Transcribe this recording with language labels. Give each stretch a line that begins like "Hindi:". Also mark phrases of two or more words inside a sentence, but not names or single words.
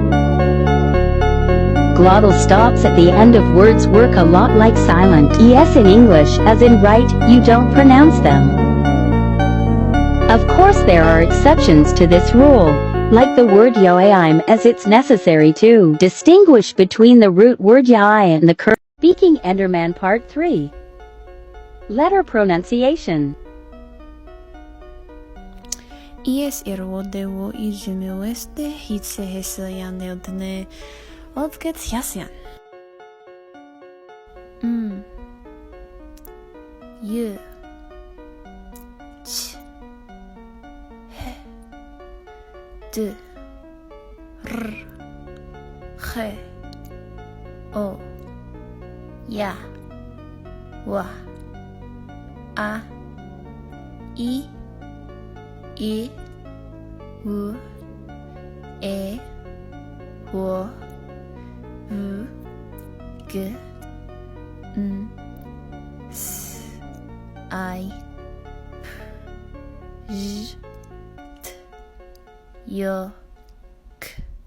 English: Glottal stops at the end of words work a lot like silent es in English, as in right, you don't pronounce them. Of course there are exceptions to this rule, like the word yoaim, as it's necessary to distinguish between the root word yai and the current. Speaking Enderman Part 3 Letter Pronunciation. Ies erodewo ijumeoeste hitse hesayan neodne odget yasyan. Y ch he d r he o ya wa a i u e wo u g n s I p j t y k.